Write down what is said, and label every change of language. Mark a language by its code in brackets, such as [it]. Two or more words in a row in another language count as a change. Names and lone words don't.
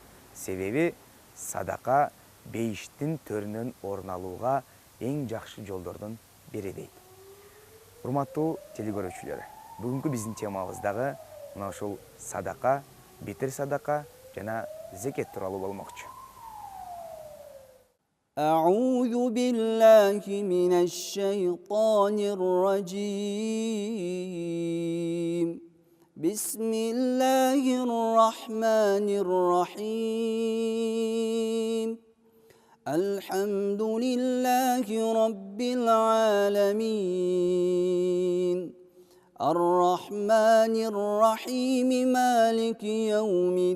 [ky] Себеби садака бейиштин төрүнөн орун алууга эң жакшы жолдордун бири дейт. Урматтуу телекөрүүчүлөр, бүгүнкү биздин темабыз дагы мына ушул садака, бетер садака жана зекет тууралуу болмокчу. [ar] أعوذ بالله من الشيطان الرجيم بسم الله الرحمن الرحيم الحمد لله رب العالمين الرحمن الرحيم مالك يوم